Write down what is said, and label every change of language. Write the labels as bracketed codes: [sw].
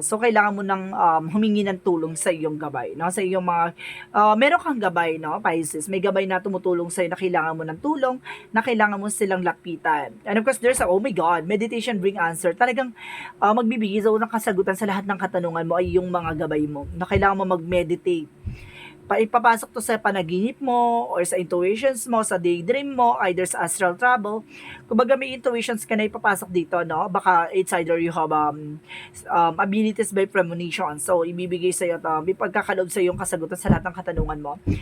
[tl] So, kailangan mo nang humingi ng tulong sa iyong gabay, no? Sa iyong mga, meron kang gabay, no, Pisces. May gabay na tumutulong sa'yo na kailangan mo ng tulong, na kailangan mo silang lapitan. [en] And of course, there's a, oh my God, meditation bring answer. [tl] Talagang magbibigay sa unang kasagutan sa lahat ng katanungan mo ay yung mga gabay mo, na kailangan mo mag-meditate. Ipapasok to sa panaginip mo or sa intuitions mo, sa daydream mo, either sa astral travel. Kumbaga may intuitions ka na ipapasok dito, no? [en] Baka it's either you have abilities by premonition. [tl] So, ibibigay sa'yo ito, may pagkakaloob sa yung kasagutan sa lahat ng katanungan mo.